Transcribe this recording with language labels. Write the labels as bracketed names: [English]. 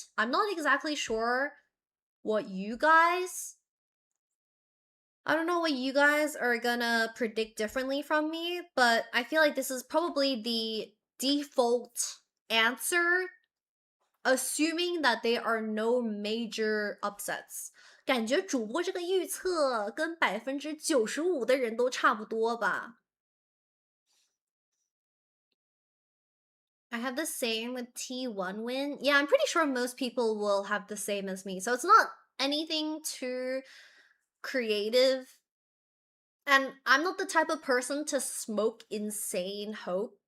[English] I'm not exactly sure what you guys... I don't know what you guys are gonna predict differently from me, but I feel like this is probably the default answer, assuming that there are no major upsets. [Chinese] 感觉主播这个预测跟95%的人都差不多吧。 [English] I have the same with T1 win. Yeah, I'm pretty sure most people will have the same as me. So it's not anything too creative. And I'm not the type of person to smoke insane hope.